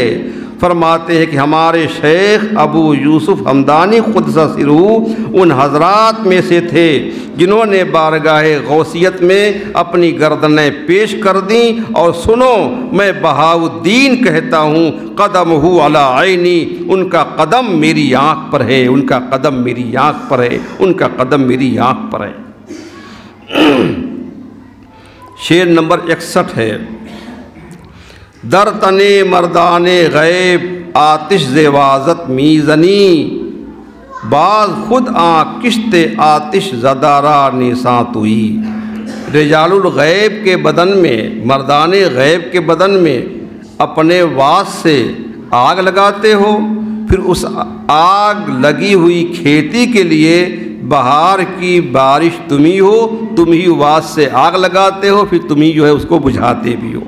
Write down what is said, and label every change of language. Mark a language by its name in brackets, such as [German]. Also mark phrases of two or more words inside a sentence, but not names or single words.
[Urdu] فرماتے ہیں کہ ہمارے شیخ ابو یوسف حمدانی [Arabic] قدس سرہ [Urdu] ان حضرات میں سے تھے جنہوں نے بارگاہ غوثیت میں اپنی گردنیں پیش کر دیں، اور سنو میں بہاؤ الدین کہتا ہوں [Arabic] قدمہ علی عینی، [Urdu] ان کا قدم میری آنکھ پر ہے، ان کا قدم میری آنکھ پر ہے، ان کا قدم میری آنکھ پر ہے۔ شعر نمبر 61 ہے، [Persian] در تنے مردان غیب آتش زوازت میزنی، باز خود آن کشت آتش زدارا نیساں توئی۔ [Arabic] رجال الغیب [Urdu] کے بدن میں، مردان غیب کے بدن میں اپنے واس سے آگ لگاتے ہو، پھر اس آگ لگی ہوئی کھیتی کے لیے بہار کی بارش تم ہی ہو، تم ہی واس سے آگ لگاتے ہو، پھر تم ہی جو ہے اس کو بجھاتے بھی ہو۔